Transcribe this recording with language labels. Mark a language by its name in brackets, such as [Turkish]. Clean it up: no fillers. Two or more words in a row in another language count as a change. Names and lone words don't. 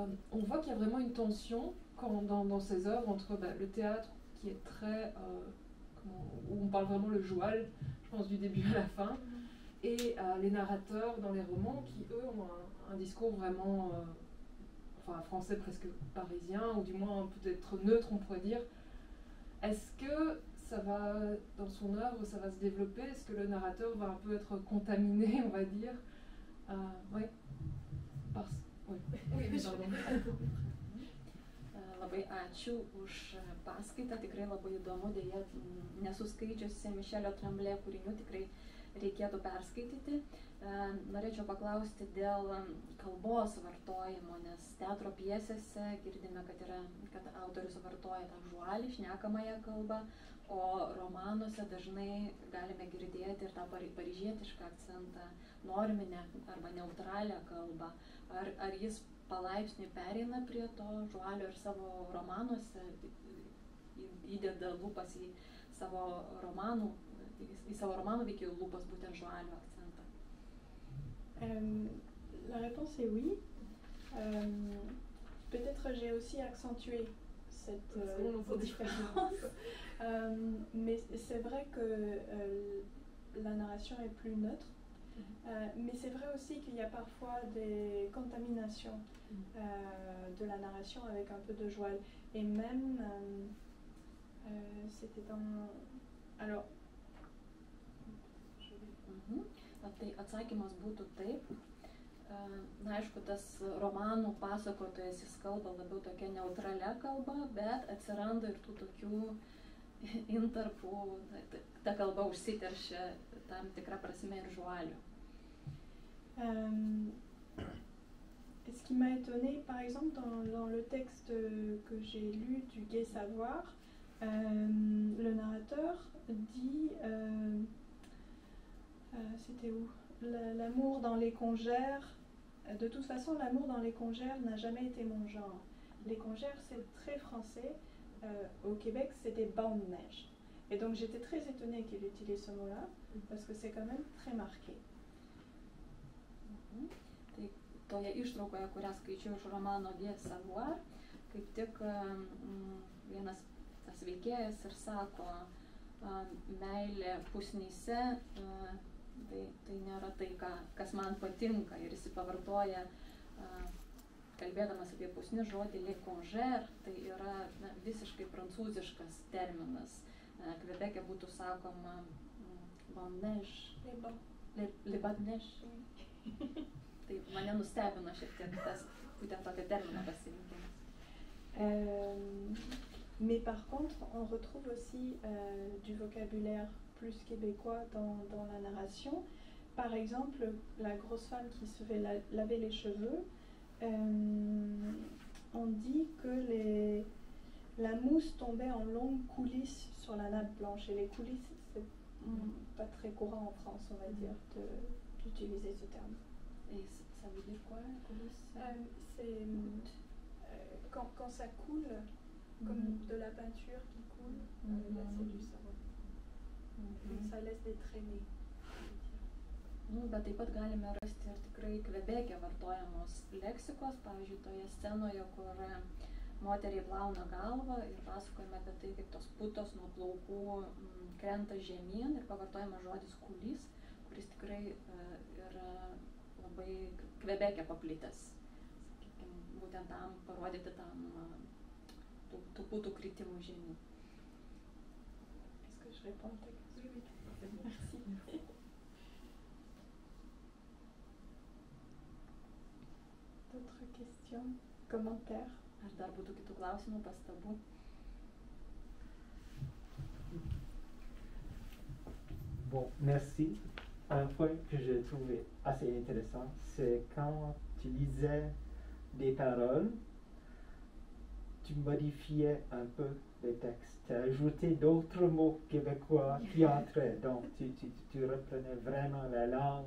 [French] On voit qu'il y a vraiment une tension dans ses œuvres entre le théâtre qui est très où on parle vraiment le joual, je pense du début à la fin, et les narrateurs dans les romans qui eux ont un discours vraiment un français presque parisien, ou du moins peut-être neutre on pourrait dire. Est-ce que ça va dans son œuvre, ça va se développer? Est-ce que le narrateur va un peu être contaminé, on va dire? Oui. Oui, pardon. [Lithuanian] Labai ačiū už paskaitą, tikrai labai įdomu, dėja nesuskaičiusi Michelio Tremblay kūrinių, tikrai reikėtų perskaityti. Norėčiau paklausti dėl kalbos vartojimo, nes teatro pjesėse girdime, kad autorius vartoja tą žualį, šnekamąją kalbą, o romanuose dažnai galime girdėti ir tą paryžietišką akcentą, norminę arba neutralią kalbą. Ar jis palaipsniui pereina prie to žualio ir savo romanuose, įdeda lūpas į savo romanų veikėjų lūpas būtent žualio akcentą? [French] La réponse est oui. Peut-être j'ai aussi accentué cette différence. Mais c'est vrai que la narration est plus neutre. Mais c'est vrai aussi qu'il y a parfois des contaminations de la narration avec un peu de joual. Et même, c'était dans... Alors... [Lithuanian] Tai atsakymas būtų taip. Na, aišku, tas romanų pasakotojas jis kalba labiau tokia neutralia kalba, bet atsiranda ir tų tokių intarpų, ta kalba užsiteršia tam tikrą prasme ir žualių. [French] Ce qui m'a étonnée, par exemple, dans le texte que j'ai lu du Gai Savoir, le narrateur dit, c'était où? L'amour dans les congères. De toute façon, l'amour dans les congères n'a jamais été mon genre. Les congères, c'est très français. Au Québec, c'était banc de neige. Et donc, j'étais très étonnée qu'il utilise ce mot-là, parce que c'est quand même très marqué. [Lithuanian] Tai toje ištraukoje, kurią skaičiau iš romano Gai Savoir, kaip tik vienas tas veikėjas ir sako, meilė pusnyse, tai nėra tai, kas man patinka. Ir jis pavartoja, kalbėdamas apie pusnį žodį [French] les congères, [Lithuanian] tai yra visiškai prancūziškas terminas. Kvebeke būtų sakoma [French] banc de neige, les bancs de neige. [Lithuanian] Tai mane nustebino šiek tiek tas būtent tokio termino pasirinkimas. [French] Mais par contre, on retrouve aussi du vocabulaire plus québécois dans la narration. Par exemple, la grosse femme qui se fait laver les cheveux, on dit que la mousse tombait en longues coulisses sur la nappe blanche. Et les coulisses, c'est pas très courant en France, on va dire, d'utiliser ce terme. Et ça veut dire quoi, la coulisse? C'est quand ça coule, comme de la peinture qui coule, là c'est du savon. Donc ça laisse des traînées. [Lithuanian] Bet taip pat galime rasti ir tikrai Kvebeke vartojamos leksikos, pavyzdžiui, toje scenoje, kur moteriai plauna galvą ir pasakojame apie tai, kaip tos putos nuo plaukų krenta žemyn ir pavartojamas žodis kulys, kuris tikrai yra labai Kvebeke paplitęs, sakykime, būtent tam parodyti tam tų putų kritimų žemyn. [French] Est-ce que je réponds à ta question? Oui. Merci. D'autres questions, commentaires? [Lithuanian] Ar dar būtų kitų klausimų, pastabų? [French] Bon, merci. Un point que j'ai trouvé assez intéressant, c'est quand tu lisais des paroles, tu modifiais un peu les textes, tu as ajouté d'autres mots québécois qui entraient, donc tu reprenais vraiment la langue.